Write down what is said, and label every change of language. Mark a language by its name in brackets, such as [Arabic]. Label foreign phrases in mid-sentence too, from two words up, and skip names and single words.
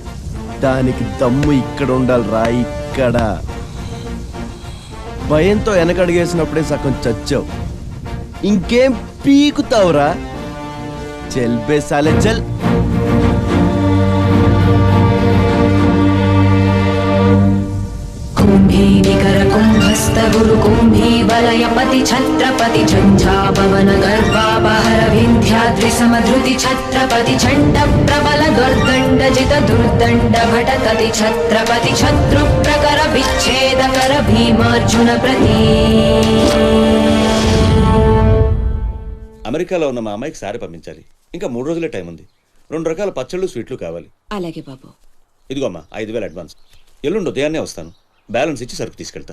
[Telugu] దానికి దమ్ము ఇక్కడ ఉండాలిరా, ఇక్కడ. భయంతో వెనకడిగేసినప్పుడే సగం చచ్చావు, ఇంకేం పీకుతావురా? [Hindi] चल बे साले चल. [Sanskrit] कुम्भीनिकर कुम्भस्थ गुरु कुम्भी वलयपति छत्रपति झञ्झापवन गर्वापहर विन्ध्याद्रि समधृति छत्रपति छण्ड प्रबल दुर्दण्डजित दुर्दण्ड भटकति छत्रपति शत्रु प्रकर विच्छेदकर भीमार्जुन प्रति. [Telugu] అమెరికాలో ఉన్న మా అమ్మాయికి సారి పంపించాలి. ఇంకా 3 రోజులే టైం ఉంది. 2 రకాల పచ్చళ్ళు స్వీట్లు కావాలి. అలాగే బాబు. ఇదిగో అమ్మా 5,000 అడ్వాన్స్. ఎల్లుండి ఉదయాన్నే వస్తాను. బ్యాలెన్స్ ఇచ్చి సరుకు తీసుకెళ్తా.